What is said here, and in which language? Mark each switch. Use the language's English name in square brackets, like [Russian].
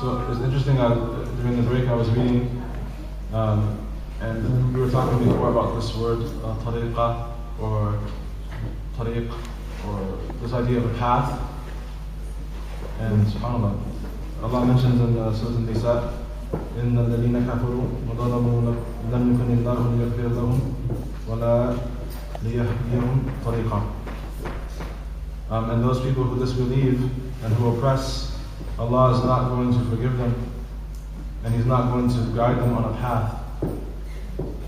[English] So it's interesting, during the break I was reading, and we were talking before about this word, tariqah, or tariq, or this idea of a path. And subhanAllah, Allah mentions in Surah An-Nisa, [Arabic] إِنَّ الَّذِينَ كَفَرُوا وَظَلَمُوا لَمْ يُكُنِ اللَّهُ لِيَغْفِرَ لَهُمْ وَلَا لِيَهْدِيَهُمْ طَرِيقًا. [English] And those people who disbelieve and who oppress, Allah is not going to forgive them, and He's not going to guide them on a path.